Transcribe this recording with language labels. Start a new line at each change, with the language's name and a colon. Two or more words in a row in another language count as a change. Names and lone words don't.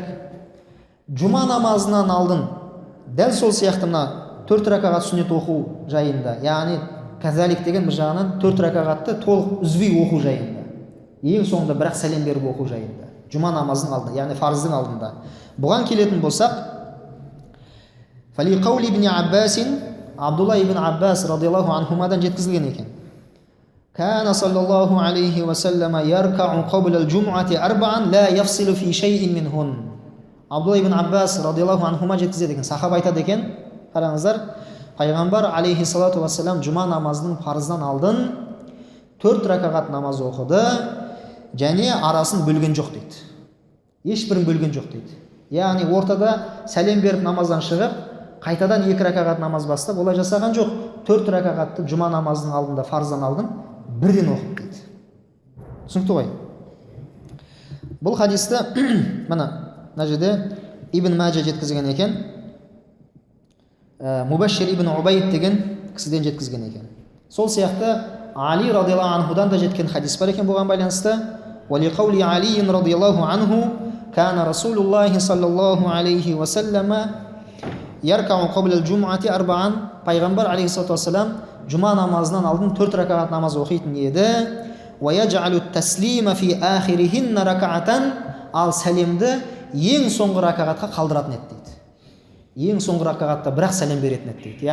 Kazakh: Жұма намазынан алдын дәл сол сияқты мына 4 ракағат сүннет оқу жайында, яғни казалик деген бір жағынан 4 ракағатты толық үзбей оқу жайында, ең соңында бірақ сәлем беріп оқу жайында, жұма намазының алдында, яғни парыздың алдында. Бұған келетін болсақ,
Arabic: فلقول ابن عباس,
Kazakh: Абдулла ибн Аббас
Arabic: رضي الله عنهما
Kazakh: жеткізілген екен.
Arabic: كان صلى الله عليه وسلم يركع قبل الجمعة أربعا لا يفصل في شيء منهن.
Kazakh: Абдулла ибн Аббас
Arabic: رضي الله عنهما
Kazakh: жеткізеді екен, сахаба айтады екен, қараңыздар, пайғамбар
Arabic: عليه الصلاة والسلام
Kazakh: жұма намазының парыздан алдын 4 ракағат намаз оқыды, және арасын бөлген жоқ дейді. Ешбірін бөлген жоқ дейді. Яғни ортада сәлем беріп намаздан шығып, қайтадан 2 ракағат намаз бастап, олай жасаған жоқ. 4 ракағатты жұма намазының алдында, парыздан алдын бірден оқып дейді. Түсінікті ғой? Бұл хадисті мына жерде Ибн Маджа жеткізген екен. Мубашшир ибн Убайд деген кісіден жеткізген екен. Сол сияқты Али
Arabic: رضي الله عنه
Kazakh: да жеткен хадис бар екен бұған байланысты.
Arabic: ولقول علي رضي الله عنه كان رسول الله صلى الله عليه وسلم يركع قبل الجمعة أربعا.
Kazakh: Пайғамбар
Arabic: عليه الصلاة والسلام
Kazakh: жұма намазынан алдын 4 ракағат намаз оқитын еді.
Arabic: ويجعل التسليم في آخرهن ركعة.
Kazakh: Ал сәлемді ең соңғы ракағатқа қалдыратын еді дейді. Ең соңғы ракағатта бірақ сәлем беретін еді дейді.